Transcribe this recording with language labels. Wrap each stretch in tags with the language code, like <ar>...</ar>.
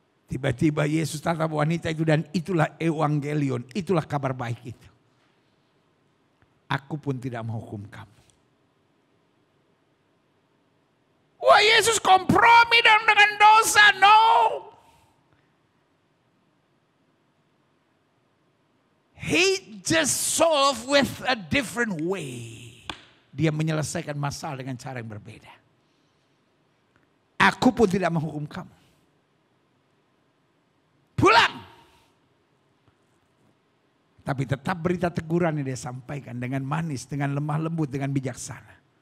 <id>Tiba-tiba Yesus tatap wanita itu dan itulah evangelion, itulah kabar baik itu. Aku pun tidak menghukum kamu. Wah, Yesus kompromi dengan dosa, no.</id> <en>He just solve with a different way.</en> <id>Dia menyelesaikan masalah dengan cara yang berbeda. Aku pun tidak menghukum kamu. Pulang. Tapi tetap berita teguran yang dia sampaikan dengan manis, dengan lemah lembut, dengan bijaksana.</id>